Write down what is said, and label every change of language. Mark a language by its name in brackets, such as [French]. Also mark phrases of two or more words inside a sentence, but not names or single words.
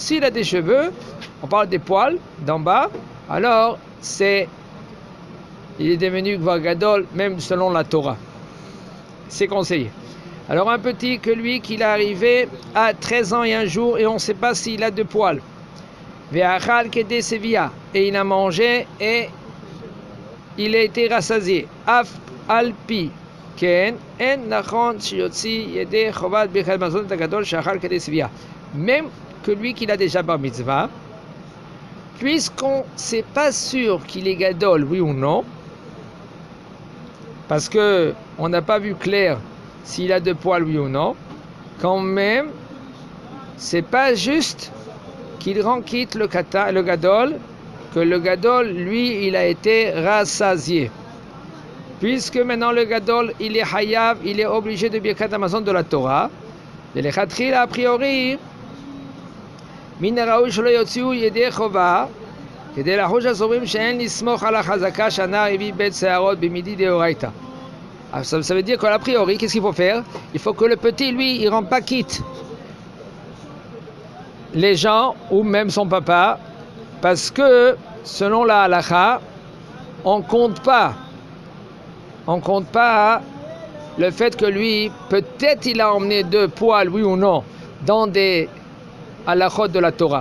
[French] S'il a des cheveux, on parle des poils d'en bas, alors il est devenu [Hebrew] גבר גדול, [French] même selon la Torah. C'est conseillé. Alors un petit que lui, qu'il est arrivé à 13 ans et un jour, et on ne sait pas s'il a 2 poils. [Hebrew] ואכל כדי שביעה, [French] et il a mangé et il a été rassasié. [Hebrew] אף על פי כן אין נכון שיוציא ידי חובת ברכת המזון גדול שאכל כדי שביעה. [French] Même que lui qu'il a déjà [Hebrew] בר מצוה, [French] puisqu'on ne sait pas sûr qu'il est gadol, oui ou non, parce que on n'a pas vu clair s'il a 2 poils, oui ou non, quand même, c'est pas juste qu'il rend quitte le gadol, que le gadol, lui, il a été rassasié. Puisque maintenant le gadol, il est hayav, il est obligé de [Hebrew] ברכת המזון [French] de la Torah. Et les khatkhil, a priori, [Hebrew] מן הראוי שלא יוציאו ידי חובה כדי לחוש הסוברים שאין לסמוך על החזקה שהנער הביא בית שערות במידי דאורייתא. [French] Ça veut dire qu'a priori, qu'est-ce qu'il faut faire? Il faut que le petit, lui, il ne rende pas quitte les gens ou même son papa, parce que selon la halakha, on compte pas le fait que lui, peut-être il a emmené 2 poils, oui ou non, dans des halakhot de la Torah.